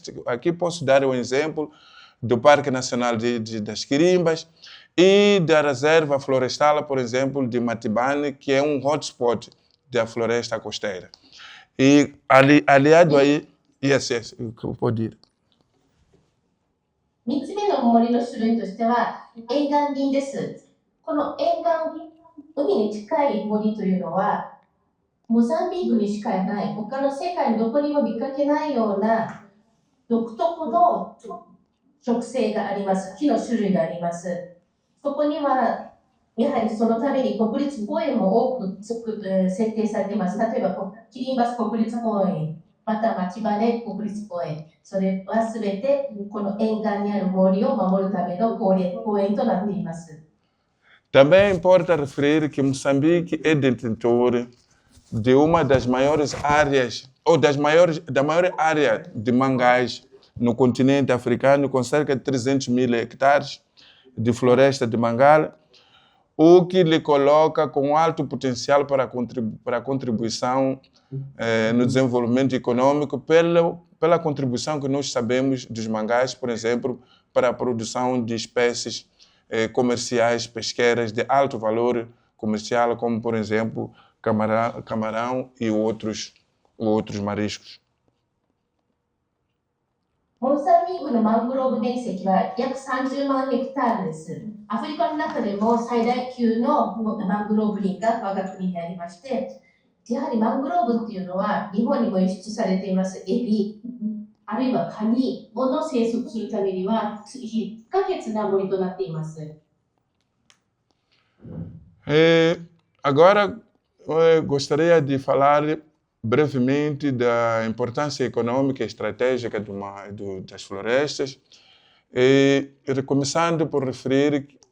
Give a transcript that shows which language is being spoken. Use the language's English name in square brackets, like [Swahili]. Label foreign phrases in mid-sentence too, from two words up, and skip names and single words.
[Portuguese] Aqui posso dar um exemplo do Parque Nacional das Quirimbas e da Reserva Florestal, por exemplo, de Matibane, que é um hotspot da floresta costeira. E aliado aí, yes, pode ir. [Japanese] 3 つ目の森の種類としては沿岸林です。この沿岸、海に近い森というのは、モザンビークにしかない、他の世界のどこにも見かけないような独特の植生があります。木の種類があります。そこには、やはりそのために国立公園も多く設定されています。例えば、キリンバス国立公園、また町場根国立公園、それはすべてこの沿岸にある森を守るための公園となっています。 [Portuguese] Também importa referir que Moçambique é detentor de uma das maiores áreas, ou da maior área de mangás no continente africano, com cerca de 300 mil hectares de floresta de mangá, o que lhe coloca com alto potencial para a contribuição no desenvolvimento econômico pela contribuição que nós sabemos dos mangás, por exemplo, para a produção de espécies comerciais pesqueiras de alto valor, comercial, como, por exemplo, camarão e outros mariscos. [Japanese] モンサンビークのマングローブ面積は約30万ヘクタールです。アフリカの中でも最大級のマングローブ林が我が国にありまして、やはりマングローブっていうのは日本にも輸出されていますエビ、あるいはカニの生息するためには不可欠な森となっています。 [Portuguese] Agora, gostaria de falar brevemente da importância econômica e estratégica das florestas, começando por referir